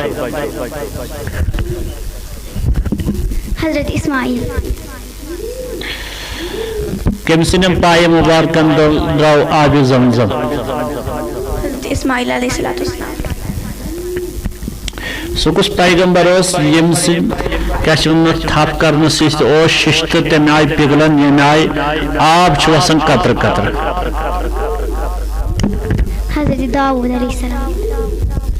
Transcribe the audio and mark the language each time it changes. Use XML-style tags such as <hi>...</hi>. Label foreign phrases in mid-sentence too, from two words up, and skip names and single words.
<ks>حضرت اسماعیل کم سن پائے مبارکن درو آب زمزم حضرت اسماعیل</ks> <ar>علیہ السلام</ar> <ks>سکس پیغمبر یم سن کیا تھپ کرنے ست ششت تمہ آئی پگلن یمہ آئی آب وسان قطر قطر حضرت داؤد</ks> <ar>علیہ السلام</ar>